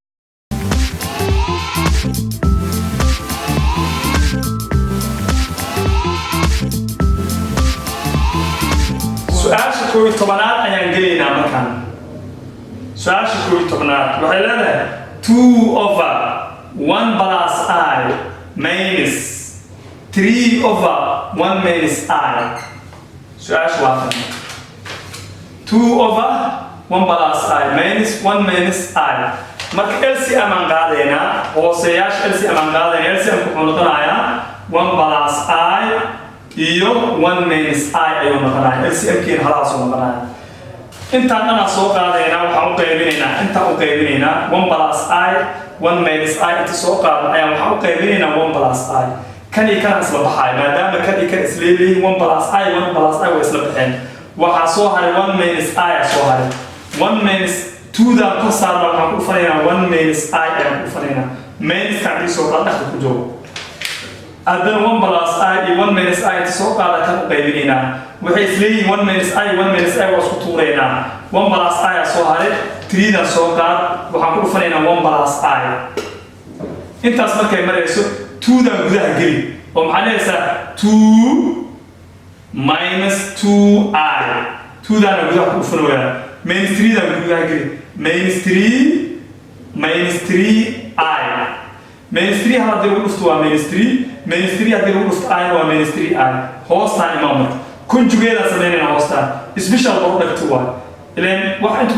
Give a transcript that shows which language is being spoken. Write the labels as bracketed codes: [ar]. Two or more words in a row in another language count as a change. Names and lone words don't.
[so] su'aasha 11aad ayaan gelaynaa markaan su'aasha 11aad waxay leedahay 2/1 [en] plus i minus [so] 3/1 [en] minus i [so] su'aasha waa tan 2/1 [en] plus i minus 1 minus i [so] marka LCM aan qaadaynaa hooseyaasha LCM aan qaadaynaa LCM wuxuu noqonayaa 1 [en] plus i [so] iyo 1 [en] minus i [so] ayuu noqonayaa LCM kiin halaas uu noqonayaa intaan dhan soo qaadaynaa waxaan u qaybinaynaa intaan u qaybinaynaa 1 [en] plus i 1 minus i [so] inta soo qaadno ayaan waxaan u qaybinaynaa 1 [en] plus i [so] kan iyo kan isla baxay maadaama kan iyo kan isla leeyihiin 1 [en] plus i 1 plus i [so] way isla baxeen waxaa soo haray 1 minus i soo haray 1 minus 2 da ku saarno waxaan ku dhufanaynaa 1 [en] minus i [so] ayaan ku dhufanaynaa minus kan soo qaad dhaxda ku joogo haddana 1 [en] plus i [so] iyo 1 [en] minus i [so] inta soo qaada kan u qaybinaynaa waxay isleeyihiin 1 [en] minus i 1 minus i [so] waa isku tuuraynaa 1 [en] plus i [so] soo haray 3 dan soo qaad waxaan ku dhufanaynaa 1 [en] plus i [so] intaas markay marayso 2 dan gudaha geli oo maxaa leeysaa 2 [en] minus 2i [so] 2 dan gudaha ku dhufanayaa minus 3 dan gudaha geli [en] minus 3 minus 3i minus 3 [so] haddii lagu dhufto waa [en] minus 3 minus 3 [so] haddii lagu dhufto i waa [en] minus 3i [so] hoostaan imaa marka conjugateaan sameynayna hoostaan [en] special product [so] waa ileen wax inta ku